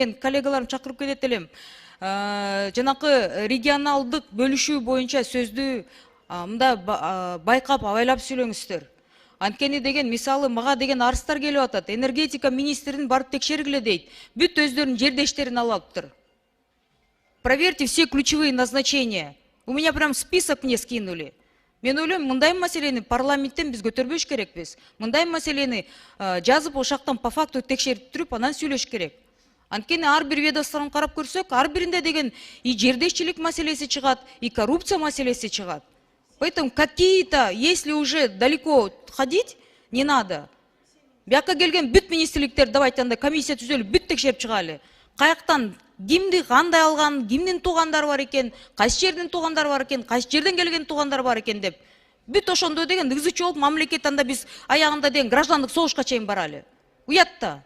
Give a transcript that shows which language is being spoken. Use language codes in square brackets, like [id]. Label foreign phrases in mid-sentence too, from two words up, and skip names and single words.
[ky] Коллегаларым чакырып кетет элем. Жанакы регионалдык бөлүшүү боюнча сөздү мында байкап абайлап сүйлөңүздөр. Анткени деген мисалы мага деген арыздар келип атат. Энергетика министрин барып текшергиле дейт. Бүт өздөрүнүн жердештерин алыптыр. [ru] Проверьте все ключевые назначения. У меня прям список мне скинули. [ky] Мен ойлойм, мындай маселени парламенттен биз көтөрбөш керекпиз. Мындай маселени жазып ошактан [ru] по факту [ky] текшерип туруп анан сүйлөш керек. Анткени ар бир ведомствоны карап көрсөк, ар биринде деген и жердешчилик маселеси чыгат, и коррупция маселеси чыгат. [ru] Поэтому какие-то, если уже далеко ходить, не надо. [ky] Бияка келген бүт министрликтер давайте анда комиссия түзөлүп бүт текшерип чыгалы. Каяктан кимди кандай алган, кимдин туугандары бар экен, кайсы жердин туугандары бар экен, кайсы жерден келген туугандары бар экен деп. Бүт ошондо деген ызычы болуп мамлекет анда биз аягында деген граждандык согушка чейин баралы.